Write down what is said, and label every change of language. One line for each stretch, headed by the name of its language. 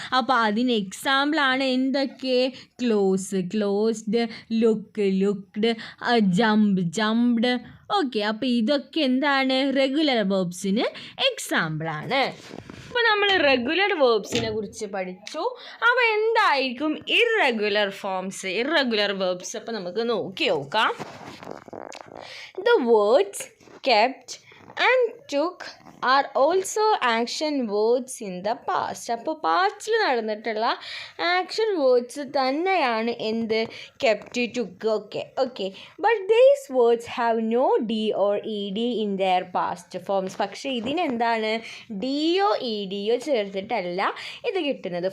Malayalam: അപ്പോൾ അതിന് എക്സാമ്പിളാണ് എന്തൊക്കെ? Close, closed, look, looked, jump, jumped. Okay, അപ്പോൾ ഇതൊക്കെ എന്താണ്? റെഗുലർ വേർബ്സിന് എക്സാമ്പിളാണ്. അപ്പോൾ നമ്മൾ റെഗുലർ വേർബ്സിനെ കുറിച്ച് പഠിച്ചു. അപ്പോൾ എന്തായിരിക്കും ഇറഗുലർ ഫോംസ്, ഇറഗുലർ വേർബ്സ്? അപ്പോൾ നമുക്ക് നോക്കി നോക്കാം.
English: The words kept and took are also action words in the past.
Malayalam: അപ്പോൾ പാസ്റ്റിൽ നടന്നിട്ടുള്ള ആക്ഷൻ വേർഡ്സ് തന്നെയാണ് എന്ത് കെപ്റ്റ്, ടുക്ക് ഒക്കെ.
English: Okay, but these words have no D or E D in their past forms.
Malayalam: പക്ഷേ ഇതിനെന്താണ് ഡിയോ ഇ ഡിയോ ചേർത്തിട്ടല്ല ഇത് കിട്ടുന്നത്.